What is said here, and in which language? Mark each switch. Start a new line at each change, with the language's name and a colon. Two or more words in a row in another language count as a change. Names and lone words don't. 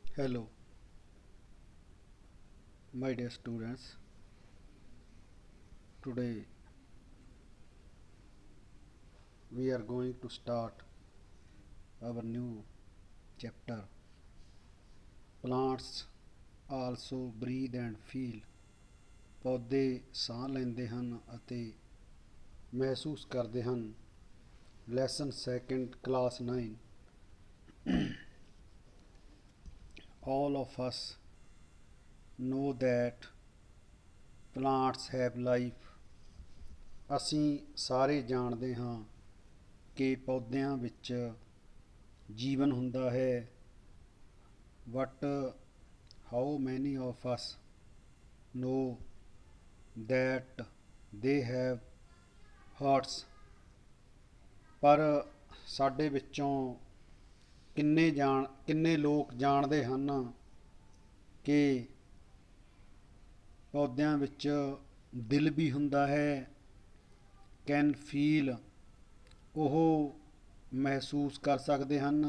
English: Hello, my dear students. Today we are going to start our new chapter. Plants also breathe and feel.
Punjabi: ਪੌਦੇ ਸਾਹ ਲੈਂਦੇ ਹਨ ਅਤੇ ਮਹਿਸੂਸ ਕਰਦੇ ਹਨ।
English: Lesson second class 9. All of us know that plants have life.
Punjabi: ਅਸੀਂ ਸਾਰੇ ਜਾਣਦੇ ਹਾਂ ਕਿ ਪੌਦਿਆਂ ਵਿੱਚ ਜੀਵਨ ਹੁੰਦਾ ਹੈ।
English: But how many of us know that they have hearts?
Punjabi: ਪਰ ਸਾਡੇ ਵਿੱਚੋਂ ਕਿੰਨੇ ਲੋਕ ਜਾਣਦੇ ਹਨ ਕਿ ਪੌਦਿਆਂ ਵਿੱਚ ਦਿਲ ਵੀ ਹੁੰਦਾ ਹੈ।
English: can feel,
Punjabi: ਉਹ ਮਹਿਸੂਸ ਕਰ ਸਕਦੇ ਹਨ।